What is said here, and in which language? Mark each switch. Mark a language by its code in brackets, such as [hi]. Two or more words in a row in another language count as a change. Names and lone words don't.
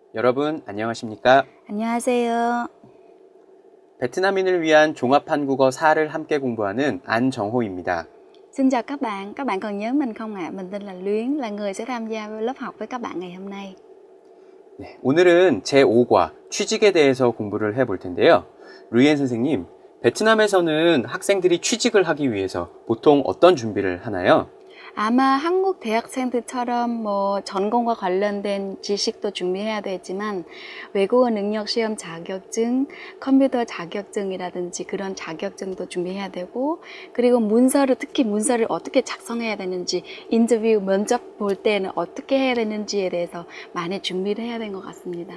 [ko] 여러분 안녕하십니까? 안녕하세요. 베트남인을 위한 종합 한국어 4를 함께 공부하는 안정호입니다. [vi] Xin chào các bạn còn nhớ mình không ạ? Mình tên là Luyến, là người sẽ tham gia lớp học với các bạn ngày hôm nay. [ko] 네, 오늘은 제5과 취직에 대해서 공부를 해볼 텐데요. 루이엔 선생님, 베트남에서는 학생들이 취직을 하기 위해서 보통 어떤 준비를 하나요? 아마 한국 대학생들처럼 전공과 관련된 지식도 준비해야 되지만 외국어 능력 시험 자격증, 컴퓨터 자격증이라든지 그런 자격증도 준비해야 되고, 그리고 특히 문서를 어떻게 작성해야 되는지, 인터뷰 면접 볼 때는 어떻게 해야 되는지에 대해서 많이 준비를 해야 된 것 같습니다.